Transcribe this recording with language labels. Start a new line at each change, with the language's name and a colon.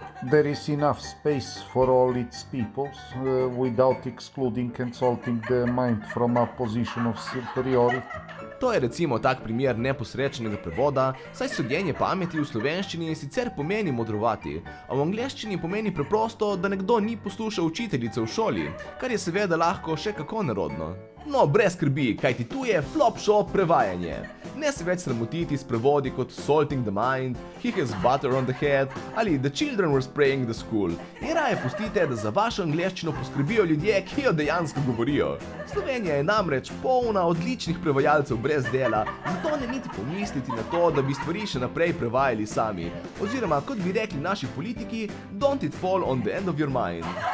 English: There is enough space for all its peoples, without excluding consulting the mind from a position of superiority.
Slovenian: To je recimo tak primer neposrečenega prevoda, saj sodenje pameti v slovenščini sicer pomeni modrovati, a v angleščini pomeni preprosto, da nekdo ni poslušal učiteljice v šoli, kar je seveda lahko še kako nerodno. No, brez skrbi, kajti tu je Flopshop prevajanje. Ne se več sramotiti s prevodi kot
English: Salting the Mind, He has butter on the head
Slovenian: ali
English: The children were spraying the school.
Slovenian: In raje pustite, da za vašo angleščino poskrbijo ljudje, ki jo dejansko govorijo. Slovenija je namreč polna odličnih prevajalcev brez dela, zato ne niti pomisliti na to, da bi stvari še naprej prevajali sami. Oziroma, kot bi rekli naši politiki,
English: don't it fall on the end of your mind.